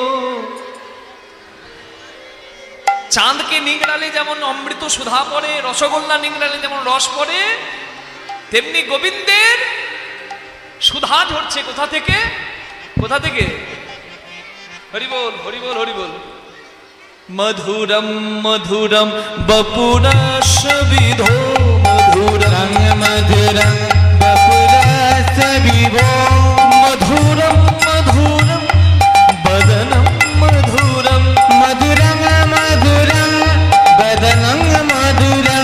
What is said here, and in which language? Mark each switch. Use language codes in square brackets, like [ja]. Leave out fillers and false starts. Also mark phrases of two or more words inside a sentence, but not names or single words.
[bn] চাঁদকে নিংড়ালে যেমন অমৃত সুধা পড়ে, রসগোল্লা নিংড়ালে যেমন রস পড়ে, তেমনি গোবিন্দের সুধা ঝরছে। কোথা থেকে? কোথা থেকে? হরি বল হরি বল হরি বল। [sa] মধুরম মধুরম বপুরস বিধো, মধুরম মধুরং বপুরস বিভো, মধুরম মধুরম বদনম মধুরম, মধুরং মধুরং বদনং মধুরং,